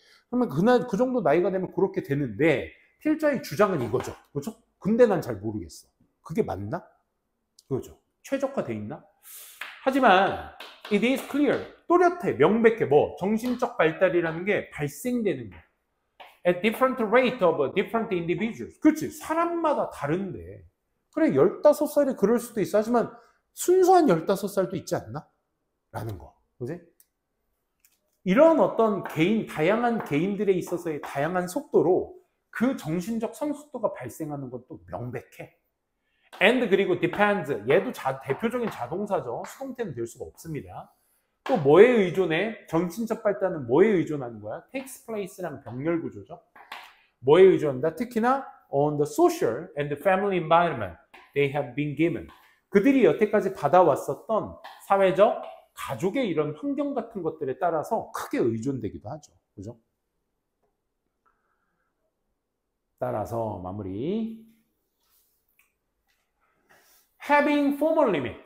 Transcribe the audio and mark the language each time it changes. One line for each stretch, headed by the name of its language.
Korean: 그러면 그 정도 나이가 되면 그렇게 되는데 필자의 주장은 이거죠. 그렇죠? 근데 난 잘 모르겠어. 그게 맞나? 그거죠. 최적화돼 있나? 하지만
English: it is clear,
Korean: 또렷해, 명백해. 뭐? 정신적 발달이라는 게 발생되는 거야.
English: At different rate of different individuals.
Korean: 그렇지. 사람마다 다른데. 그래, 15살이 그럴 수도 있어. 하지만 순수한 15살도 있지 않나? 라는 거. 그지? 이런 어떤 다양한 개인들에 있어서의 다양한 속도로 그 정신적 성숙도가 발생하는 것도 명백해.
English: and
Korean: 그리고
English: depends.
Korean: 얘도 대표적인 자동사죠. 수동태는 될 수가 없습니다. 또 뭐에 의존해? 정신적 발달은 뭐에 의존하는 거야? takes place랑 병렬 구조죠. 뭐에 의존한다? 특히나
English: on the social and the family environment they have been given.
Korean: 그들이 여태까지 받아왔었던 사회적, 가족의 이런 환경 같은 것들에 따라서 크게 의존되기도 하죠. 그죠? 따라서 마무리.
English: having formal limit.